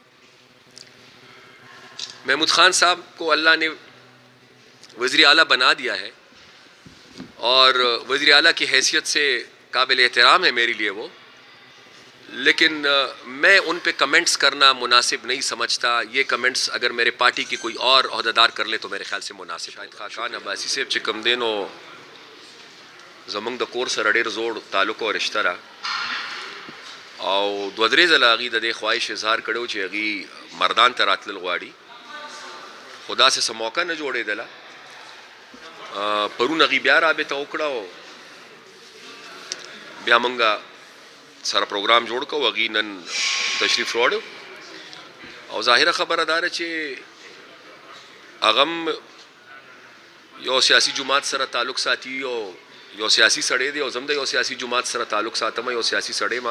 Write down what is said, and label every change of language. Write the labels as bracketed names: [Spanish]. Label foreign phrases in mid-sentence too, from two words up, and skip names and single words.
[Urdu] محمود خان صاحب کو اللہ نے وزیر اعلیٰ بنا دیا ہے اور وزیر اعلیٰ کی حیثیت سے قابل احترام ہے میرے لیے وہ، لیکن میں ان پہ کمنٹس کرنا مناسب نہیں سمجھتا. یہ کمنٹس اگر میرے پارٹی کی کوئی اور عہدیدار کر لے تو میرے خیال سے مناسب. [Pashto] شاید خاقان عباسی صاحب چکم دین و زمنگ د کور سره ډېر زوړ تعلق او رشته را او دوه درې ځله هغې د دې خواهش اظهار کړی چې هغې مردان ته راتلل غواړي، خو داسې څه موقع نه جوړېدله. پرون هغې بیا رابطه وکړه او بیا موږ سره پروګرام جوړ کړو، هغې نن تشریف راوړی او ظاهره خبره دا ده چې هغه هم یو سیاسي جماعت سره تعلق ساتي او یو سیاسي سړی دی او زه هم د یو سیاسي جماعت سره تعلق ساتم، یو سیاسي سړی ما.